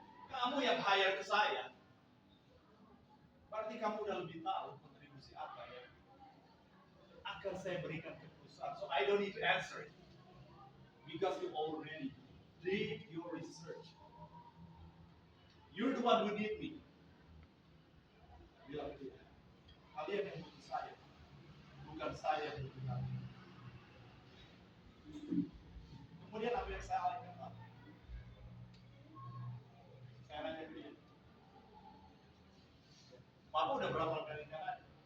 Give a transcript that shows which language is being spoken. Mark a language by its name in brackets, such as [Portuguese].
[Indonesian] Kamu yang hire ke saya, berarti kamu udah lebih tahu kontribusi apa ya akan saya berikan ke perusahaan. [English] So I don't need to answer it because you already did your research. You're the one who need me. [Indonesian] Bilang begitu. Kalian yang butuh saya, bukan saya yang butuh kalian. Kemudian apa yang saya alihkan? Saya nanya ke dia, Papa udah berapa kali Kanada?